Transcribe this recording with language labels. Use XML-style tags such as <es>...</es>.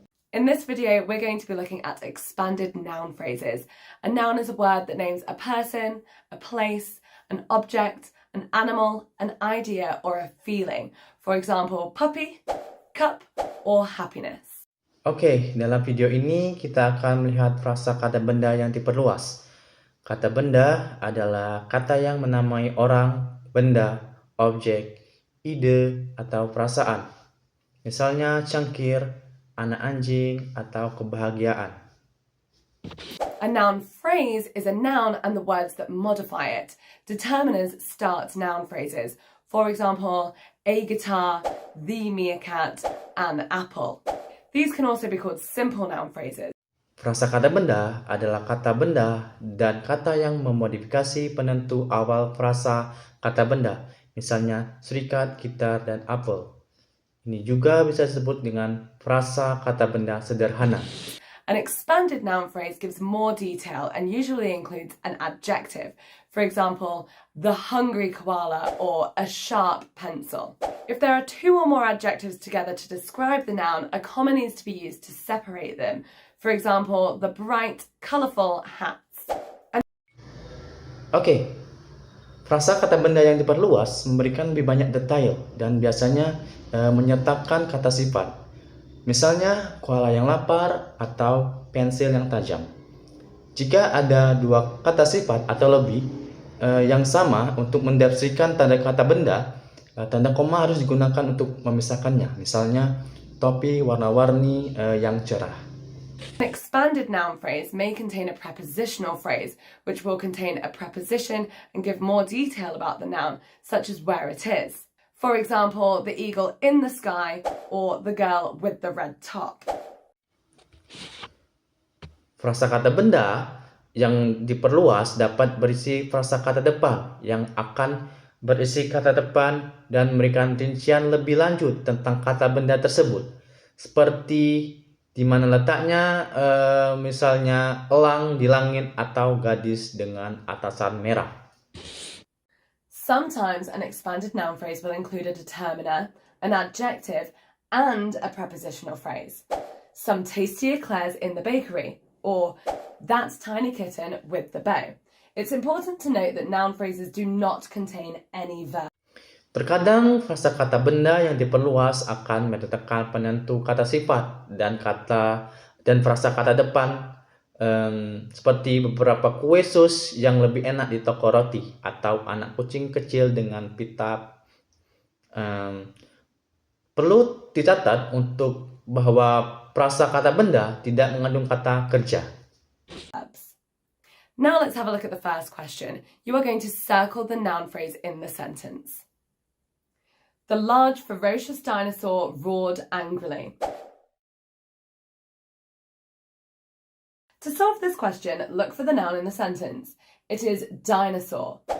<en>In this video, we're going to be looking at expanded noun phrases. A noun is a word that names a person, a place, an object, an animal, an idea, or a feeling. For example, puppy, cup, or happiness.</en> <id>Oke, dalam video ini kita akan melihat frasa kata benda yang diperluas. Kata benda adalah kata yang menamai orang, benda, objek, ide, atau perasaan. Misalnya cangkir, anak anjing, atau kebahagiaan.</id> <en>A noun phrase is a noun and the words that modify it. Determiners start noun phrases. For example, a guitar, the meerkat, an apple. These can also be called simple noun phrases.</en> <id>Frasa kata benda adalah kata benda dan kata yang memodifikasi penentu awal frasa kata benda. Misalnya serikat, gitar, dan apel. Ini juga bisa disebut dengan frasa kata benda sederhana.</id> <en>An expanded noun phrase gives more detail and usually includes an adjective. For example, the hungry koala or a sharp pencil. If there are two or more adjectives together to describe the noun, a comma needs to be used to separate them. For example, the bright, colourful hats.</en> <id>Oke, frasa kata benda yang diperluas memberikan lebih banyak detail dan biasanya menyertakan kata sifat. Misalnya, koala yang lapar atau pensil yang tajam. Jika ada dua kata sifat atau lebih yang sama untuk mendeskripsikan tanda kata benda, tanda koma harus digunakan untuk memisahkannya. Misalnya, topi warna-warni yang cerah.</id> <en>An expanded noun phrase may contain a prepositional phrase, which will contain a preposition and give more detail about the noun, such as where it is. For example, the eagle in the sky or the girl with the red top.</en> <id>Frasa kata benda yang diperluas dapat berisi frasa kata depan yang akan berisi kata depan dan memberikan rincian lebih lanjut tentang kata benda tersebut. Seperti di mana letaknya, misalnya elang di langit atau gadis dengan atasan merah.</id> <en>Sometimes an expanded noun phrase will include a determiner, an adjective, and a prepositional phrase. Some tasty eclairs in the bakery, or that tiny kitten with the bow. It's important to note that noun phrases do not contain any verb.</en> <id>Terkadang frasa kata benda yang diperluas akan menetapkan penentu kata sifat dan frasa kata depan, seperti beberapa kue sus yang lebih enak di toko roti atau anak kucing kecil dengan pita. Perlu dicatat untuk bahwa frasa kata benda tidak mengandung kata kerja.</id> <en>Now let's have a look at the first question. You are going to circle the noun phrase in the sentence. The large, ferocious dinosaur roared angrily. To solve this question, look for the noun in the sentence. It is dinosaur.</en>